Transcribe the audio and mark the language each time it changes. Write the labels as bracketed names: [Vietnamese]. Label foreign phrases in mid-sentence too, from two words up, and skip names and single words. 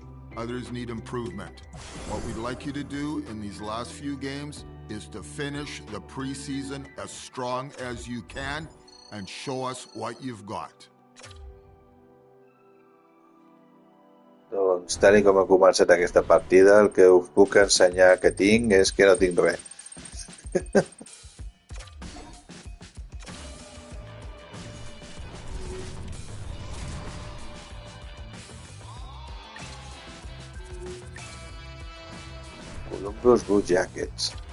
[English] Others need improvement. What we'd like you to do in these last few games is to finish the preseason as strong as you can and show us what you've got. [Catalan] Doncs, tal com ha començat aquesta partida, el que us puc ensenyar que tinc és que no tinc res. Columbus Blue Jackets.